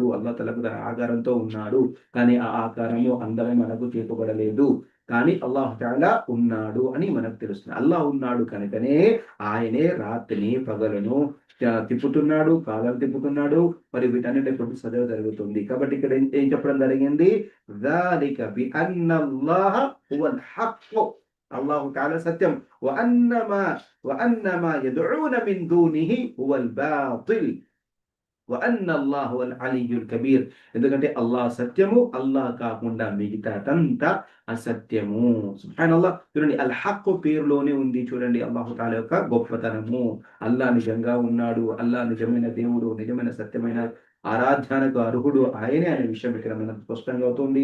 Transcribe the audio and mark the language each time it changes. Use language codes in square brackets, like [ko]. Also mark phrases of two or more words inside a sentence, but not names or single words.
[ar] الله تعالى [te] తన ఆకారంతో ఉన్నాడు. కానీ ఆ ఆకారము అందమే మనకు చూపబడలేదు. కానీ [ar] الله تعالى [te] ఉన్నాడు అని మనకు తెలుస్తుంది. అల్లాహ్ ఉన్నాడు కనుకనే ఆయనే రాత్రిని, పగలను తిప్పుతున్నాడు, కాలాలు తిప్పుతున్నాడు. మరి వీటన్నిటి సజావు జరుగుతుంది. కాబట్టి ఇక్కడ ఏం చెప్పడం జరిగింది? [ar] ذَلِكَ بِأَنَّ اللَّهَ هُوَ الْحَقُّ. الله تعالى [te] సత్యం. [ar] وَأَنَّ مَا يَدْعُونَ مِن دُونِهِ هُوَ الْبَاطِلُ وَأَنَّ اللَّهَ هُوَ الْعَلِيُّ الْكَبِيرُ. [te] ఎందుకంటే అల్లాహ్ సత్యము, అల్లాహ్ కాకుండా మిగతాదంతా అసత్యము. సుబ్హానల్లాహ్. చూడండి, [ar] الحق [te] పేరులోనే ఉంది చూడండి [ar] الله تعالى [te] యొక్క గొప్పతనము. అల్లాహ్ నిజంగా ఉన్నాడు, అల్లాహ్ నిజమైన దేవుడు, నిజమైన సత్యమైన ఆరాధనకు అర్హుడు ఆయనే అనే విషయం ఇక్కడ మనకు స్పష్టంగా అవుతుంది.